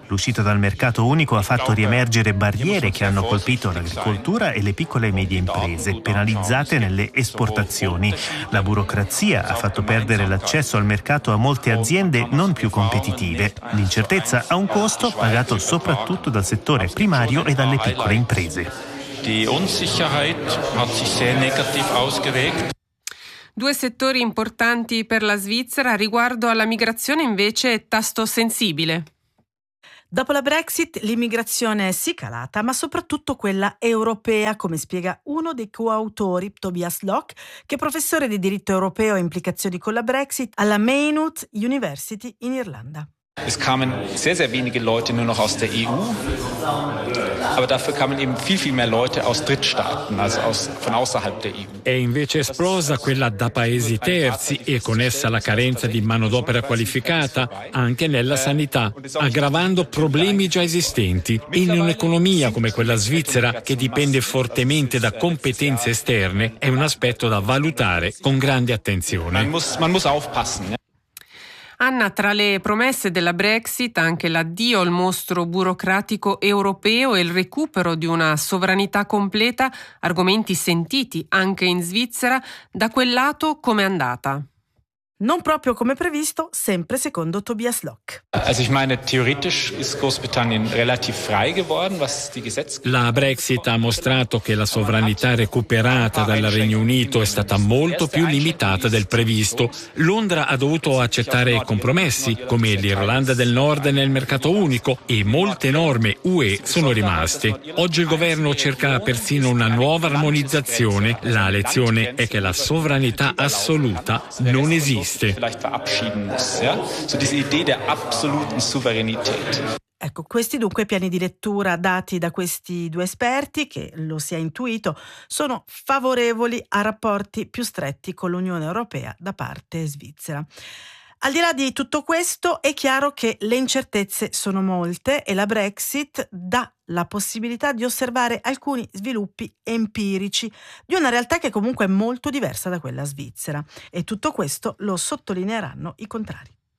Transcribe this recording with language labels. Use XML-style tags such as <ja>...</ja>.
<it>L'uscita dal mercato unico ha fatto riemergere barriere che hanno colpito l'agricoltura e le piccole e medie imprese, penalizzate nelle esportazioni. La burocrazia ha fatto perdere l'accesso al mercato a molte aziende non più competitive. L'incertezza ha un costo pagato soprattutto dal settore primario e dalle piccole imprese.</it> <de>Die Unsicherheit hat sich sehr negativ ausgewirkt.</de> <it>2 settori importanti per la Svizzera. Riguardo alla migrazione, invece, è tasto sensibile. Dopo la Brexit l'immigrazione è sì calata, ma soprattutto quella europea, come spiega uno dei coautori, Tobias Locke, che è professore di diritto europeo e implicazioni con la Brexit alla Maynooth University in Irlanda.</it> <de>Es kamen sehr, sehr wenige Leute nur noch aus der EU, aber dafür kamen eben viel, viel mehr Leute aus Drittstaaten, also aus, von außerhalb der EU.</de> <it>E invece esplosa quella da paesi terzi e con essa la carenza di manodopera qualificata anche nella sanità, aggravando problemi già esistenti. In un'economia come quella svizzera, che dipende fortemente da competenze esterne, è un aspetto da valutare con grande attenzione.</it> <de>Man muss aufpassen.</de> <it>Anna, tra le promesse della Brexit, anche l'addio al mostro burocratico europeo e il recupero di una sovranità completa, argomenti sentiti anche in Svizzera, da quel lato com'è andata? Non proprio come previsto, sempre secondo Tobias Locke.</it> <de>Also ich meine, theoretisch ist Großbritannien relativ frei geworden, was die Gesetze.</de> <it>La Brexit ha mostrato che la sovranità recuperata dal Regno Unito è stata molto più limitata del previsto. Londra ha dovuto accettare compromessi, come l'Irlanda del Nord nel mercato unico, e molte norme UE sono rimaste. Oggi il governo cerca persino una nuova armonizzazione. La lezione è che la sovranità assoluta non esiste.</it> <de>Vielleicht verabschieden muss, ja? So diese Idee der absoluten Souveränität.</de> <it>Ecco, questi dunque piani di lettura dati da questi 2 esperti, che lo si è intuito, sono favorevoli a rapporti più stretti con l'Unione Europea da parte svizzera. Al di là di tutto questo, è chiaro che le incertezze sono molte e la Brexit dà la possibilità di osservare alcuni sviluppi empirici di una realtà che comunque è molto diversa da quella svizzera. E tutto questo lo sottolineeranno i contrari.</it>